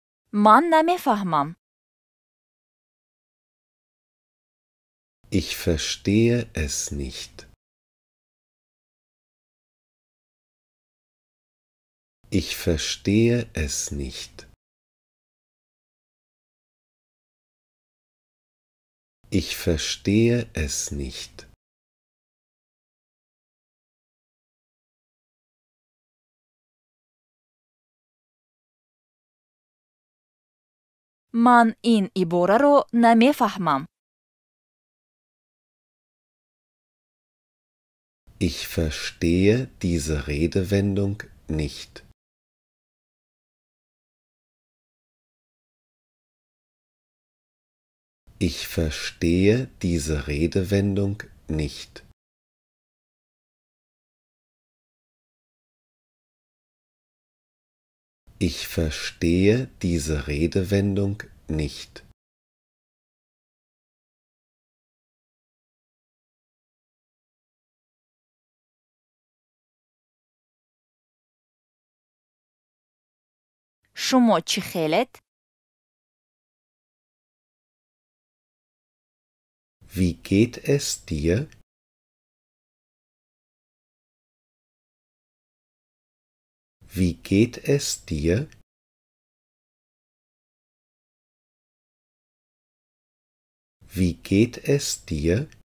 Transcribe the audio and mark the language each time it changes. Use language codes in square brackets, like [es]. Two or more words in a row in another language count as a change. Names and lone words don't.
[fa] من نمیفهمم. [de] Ich verstehe es nicht. Ich verstehe es nicht. Ich verstehe es nicht. [fa] من این عباره رو نمیفهمم. [de] Ich verstehe diese Redewendung nicht. Ich verstehe diese Redewendung nicht. Ich verstehe diese Redewendung nicht. [fa] شما چی خیلت؟ [de] Wie geht es dir? Wie geht es dir? Wie geht es dir?